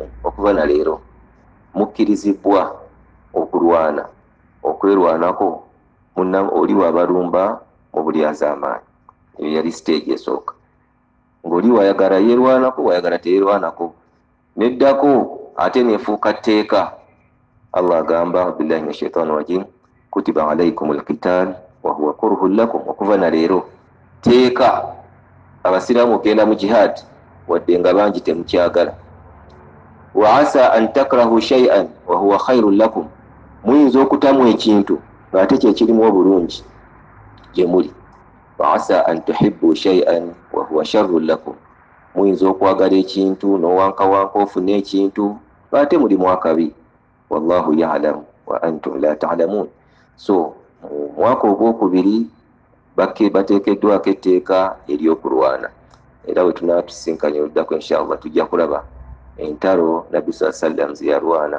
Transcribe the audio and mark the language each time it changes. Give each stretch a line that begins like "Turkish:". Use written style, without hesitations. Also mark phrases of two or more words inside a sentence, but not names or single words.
Ganda: Okuva na leero mukkirizibwa okulwana, okwerwanako munna oli wabalumba mu buli az'amaanyi. Eyo yali stage esooka. Ng'oli wayagala yeerwanako, wayagala teyeerwanako, neddako ate neefuuka tteeka.
Arabic: Allah agamba بالله من الشيطان الرجيم كتب عليكم القتال وهو كره لكم.
Ganda: Okuva na leero teeka abasiraamu okenda mu jihad wadde nga bangi temukyagala.
Arabic: وعسى أن تكرهوا شيئا وهو خير لكم.
Ganda: Muyinza okutamu ekintu ng'ate kye kirimu obulungi gye muli.
Arabic: وعسى أن تحبوا شيئا وهو شر لكم
Ganda: muyinza okwagala ekintu n'owankawanka ofuna ekintu ate mulimu akabi
Arabic: والله يعلم وأنتم لا تعلمون.
Ganda: So mu mwaka ogwokubiri bateekeddwako etteeka ery'okulwana, era bwe tunaatusinkanya oluddako inshallah tujja kulaba entalo nabbi saa sallam ze yalwana.